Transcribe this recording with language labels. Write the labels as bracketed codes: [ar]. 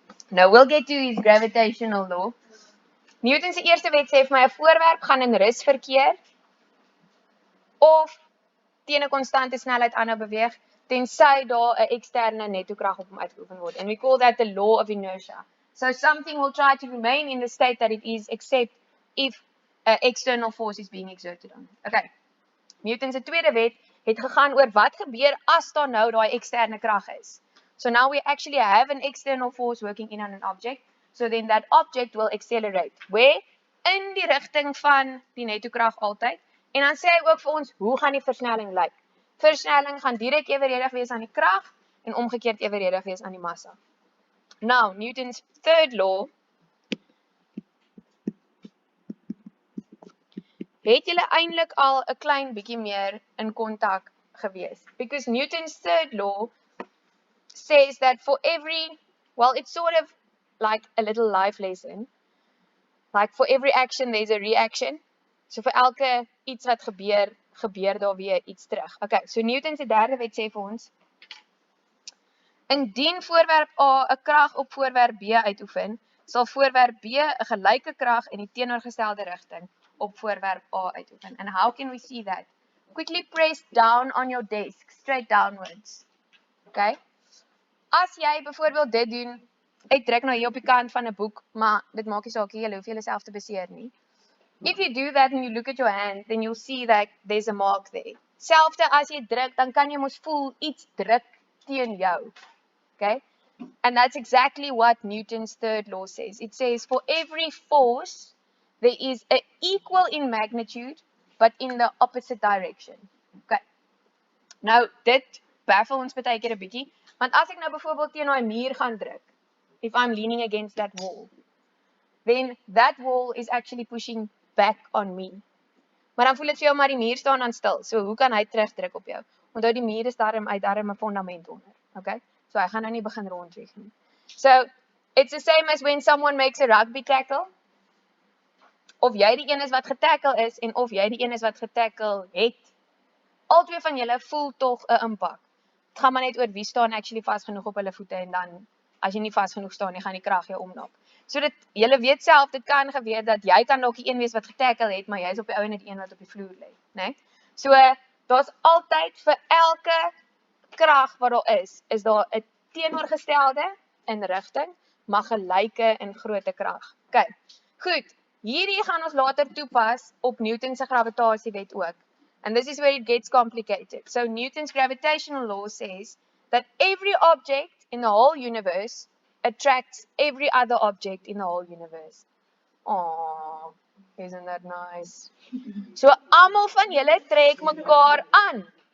[en] Now we'll get to his gravitational law. [af] Newton se eerste wet sê vir my 'n voorwerp gaan in rusverkeer of teen 'n konstante snelheid aanhou beweeg tensy daar 'n eksterne nettokrag op hom uitgeoefen word. [en] And we call that the law of inertia. So something will try to remain in the state that it is except if an external force is being exerted on it. Okay. [af] Newton se tweede wet het gegaan oor wat gebeur as daar nou daai eksterne krag is. [en] So now we actually have an external force working in on an object. So then that object will accelerate. Where? [af] In die rigting van die nettokrag altyd. En dan sê hy ook vir ons, hoe gaan die versnelling lyk? Versnelling gaan direk eweredig wees aan die krag en omgekeerd eweredig wees aan die massa. [en] Now, Newton's third law. [af] Het julle eintlik al 'n klein bietjie meer in kontak gewees? [en] Because Newton's third law says that for every, well, it's sort of like a little life lesson. Like for every action there's a reaction. [af] So vir elke iets wat gebeur daar weer iets terug. Okay, so Newton se derde wet sê vir ons, indien voorwerp A 'n krag op voorwerp B uitoefen, sal voorwerp B 'n gelyke krag in die teenoorgestelde rigting op voorwerp A uitoefen. [en] And how can we see that? Quickly press down on your desk, straight downwards. Okay? [af] As jy byvoorbeeld dit doen, ek druk nou hier op die kant van 'n boek, maar dit maak nie saak nie, jy hoef jouself te beseer nie. [en] If you do that and you look at your hand, then you'll see that there's a mark there. [af] Selfde as jy druk, dan kan jy mos voel iets druk teen jou. [en] Okay? And that's exactly what Newton's third law says. It says for every force, there is an equal in magnitude, but in the opposite direction. [af] Okay. Nou, dit baffel ons baie keer 'n bietjie, want as ek nou byvoorbeeld teen 'n muur gaan druk, [en] if I'm leaning against that wall, then that wall is actually pushing back on me. [af] Maar dan voel dit vir jou maar die muur staan aan stil. So hoe kan hy terugdruk op jou? Onthou die muur is daarom 'n fondament onder. Okay? So hy gaan nou nie begin rondvlieg nie. [en] So it's the same as when someone makes a rugby tackle. [af] Of jy die een is wat getackle is en of jy die een is wat getackle het. Albei van julle voel tog 'n impak. Dit gaan maar net oor wie staan actually vas genoeg op hulle voete en dan as jy nie vas genoeg staan nie, gaan die krag jou omnak. So dit julle weet self, dit kan gebeur dat jy kan dalk die een wees wat getackle het, maar jy is op die ou en die een wat op die vloer lê, né? So daar's altyd vir elke krag wat daar is daar 'n teenoorgestelde in rigting, maar gelyke in grootte krag. OK. Goed. Hierdie gaan ons later toepas op Newton se gravitasiewet ook. [en] And this is where it gets complicated. So Newton's gravitational law says that every object in the whole universe attracts every other object in the whole universe. Oh, isn't that nice? [af] So almal van julle trek mekaar aan.